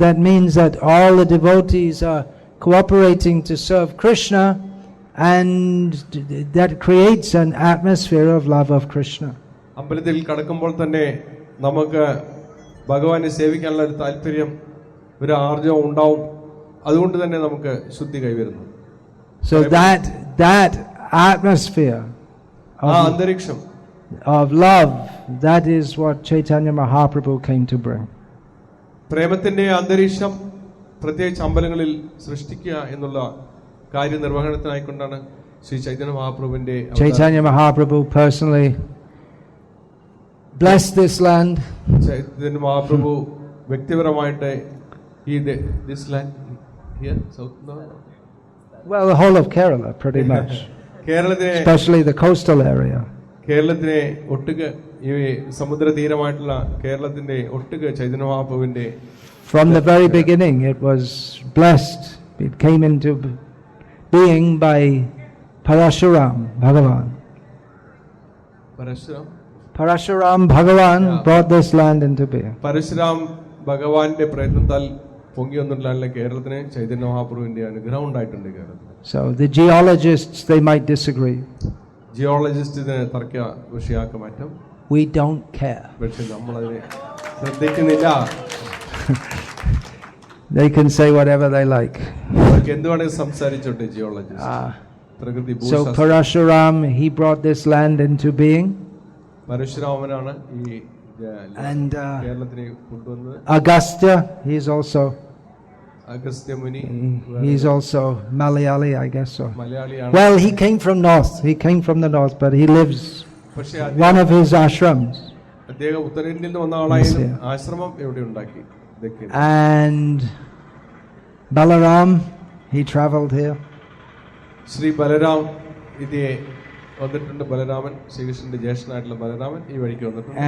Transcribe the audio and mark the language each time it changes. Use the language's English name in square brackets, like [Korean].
[English] That means that all the devotees are cooperating to serve Krishna, and that creates an atmosphere of love of Krishna. [Malayalam] അമ്പലത്തിൽ കടക്കുമ്പോൾ തന്നെ നമുക്ക് ഭഗവാനെ സേവിക്കാനുള്ള ഒരു താല്പര്യം, ഒരു ആർജവം ഉണ്ടാവും. അതുകൊണ്ട് തന്നെ നമുക്ക് ശുദ്ധി കൈവരുന്നു. [English] So that atmosphere, [Malayalam] ആ അന്തരീക്ഷം, [English] of love, that is what Chaitanya Mahaprabhu came to bring. [Malayalam] പ്രേമത്തിന്റെ അന്തരീക്ഷം പ്രത്യേകിച്ച് അമ്പലങ്ങളിൽ സൃഷ്ടിക്കുക എന്നുള്ള കാര്യനിർവഹണത്തിനായിക്കൊണ്ടാണ് Shri Chaitanya മഹാപ്രഭുവിന്റെ [English] Chaitanya Mahaprabhu personally blessed this land. [Malayalam] Chaitanya Mahaprabhu വ്യക്തിപരമായിട്ട് ഈ [English] this land here south no Well, the whole of Kerala pretty much. [Malayalam] കേരളത്തിലെ [English] Especially the coastal area. [Malayalam] കേരളത്തിലെ ഒട്ടുക ഈ സമുദ്ര തീരമായിട്ടുള്ള കേരളത്തിന്റെ ഒട്ടുക Chaitanya മഹാപ്രഭുവിന്റെ [English] From the very beginning it was blessed. It came into being by Parashuram Bhagavan. Parashuram Bhagavan brought this land into being. [Malayalam] Parasuram ഭഗവാന്റെ പ്രയത്നത്താൽ പൊങ്ങി വന്നിട്ടുള്ള കേരളത്തിന് ചൈതന്യ മഹാപ്രഭുവിന്റെ അനുഗ്രഹം ഉണ്ടായിട്ടുണ്ട് കേരളത്തിൽ. [English] So the geologists, they might disagree. [Malayalam] Geologist ഇതിനെ തർക്ക വിഷയാക്കി മാറ്റും. [English] We don't care. [Malayalam] പക്ഷെ നമ്മളതിനെ ശ്രദ്ധിക്കുന്നില്ല. [English] They can say whatever they like. [Malayalam] അവർക്ക് എന്ത് വേണമെങ്കിൽ സംസാരിച്ചോട്ടെ ജിയോളജിസ്റ്റ്. പ്രകൃതി [English] So Parashuram, he brought this land into being. [Malayalam] പരശുരാമനാണ് ഈ [English] And [Malayalam] കേരളത്തിനെ കൊണ്ടുവന്നത്. [English] Agastya, he's also [Malayalam] അഗസ്ത്യ മുനി, [English] he's also Malayali, I guess so. [Malayalam] മലയാളിയാണ്. [English] Well, he came from north. He came from the north, but he lives one of his ashrams. [Malayalam] അദ്ദേഹം ഉത്തരേന്ത്യയിൽ നിന്ന് വന്ന ആളായിരുന്നു. ആശ്രമം എവിടെ ഉണ്ടാക്കി. [English] And Balaram, he traveled here. [Malayalam] Shri Balaram ഇത് വന്നിട്ടുണ്ട്. ബലരാമൻ, ശ്രീകൃഷ്ണന്റെ ജ്യേഷ്ഠനായിട്ടുള്ള ബലരാമൻ ഈ വഴിക്ക് വന്നിട്ടുണ്ട്.